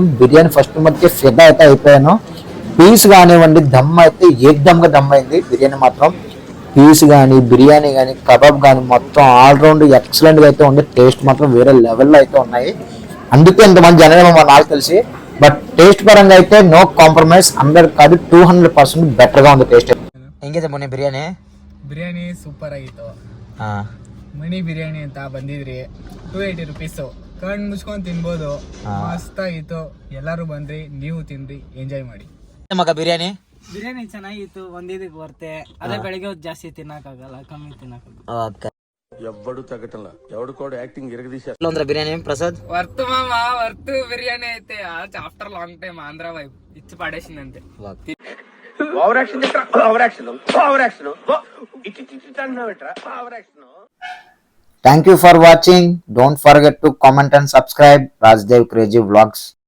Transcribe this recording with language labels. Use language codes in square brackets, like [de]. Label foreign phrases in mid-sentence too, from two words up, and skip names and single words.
[te] బిర్యానీ ఫస్ట్ మధ్య ఫిదా అయితే అయిపోయాను. పీస్ కానివ్వండి, దమ్ అయితే ఏకదమ్గా దమ్ అయింది. బిర్యానీ మాత్రం పీస్ కానీ, బిర్యానీ కానీ, కబాబ్ కానీ మొత్తం [en] allround excellent [te] గా అయితే ఉంది. టేస్ట్ మాత్రం వేరే లెవెల్లో అయితే ఉన్నాయి. అందుకే ఇంతమంది జనం నాకు తెలిసి. బట్ టేస్ట్ పరంగా అయితే [en] no compromise. [te] 100 కాదు 200% బెటర్ గా ఉంది టేస్ట్. [kn] ಹೆಂಗಿದೆ ಮೊನ್ನೆ ಬಿರಿಯಾನಿ? ಬಿರಿಯಾನಿ ಸೂಪರ್ ಆಗಿತ್ತು. ಮಿನಿ ಬಿರಿಯಾನಿ ಅಂತ ಬಂದಿದ್ರಿ, 280 ರುಪೀಸು. ಕಣ್ಣು ಮುಚ್ಕೊಂಡು ತಿನ್ಬೋದು, ಮಸ್ತ್ ಆಗಿತ್ತು. ಎಲ್ಲರೂ ಬಂದ್ರಿ, ನೀವು ತಿನ್ರಿ, ಎಂಜಾಯ್ ಮಾಡಿ. ಮಗ ಬಿರಿಯಾನಿ ಚೆನ್ನಾಗಿತ್ತು, ಒಂದಿದಕ್ಕೆ ಬರ್ತೆ. ಅದೇ ಬೆಳಿಗ್ಗೆ ಹೊತ್ತು ಜಾಸ್ತಿ ತಿನ್ನಕ್ಕಾಗಲ್ಲ, ಕಮ್ಮಿ ತಿನ್ನಕ್ಕಾಗಲ್ಲ. [te] ఎవ్వడు తగ్గటంలా ఎవడు కూడా యాక్టింగ్ ఇరగదీశారు. బిర్యానీ ప్రసాద్ వర్త్ మామ, వర్త్ బిర్యానీ అయితే [en] after long time [te] ఆంధ్ర వైపు ఇచ్చి పడేసింది అంతే. [en] Over action over action over action over action. Thank you for watching. Don't forget to comment and subscribe Rajdev Crazy Vlogs.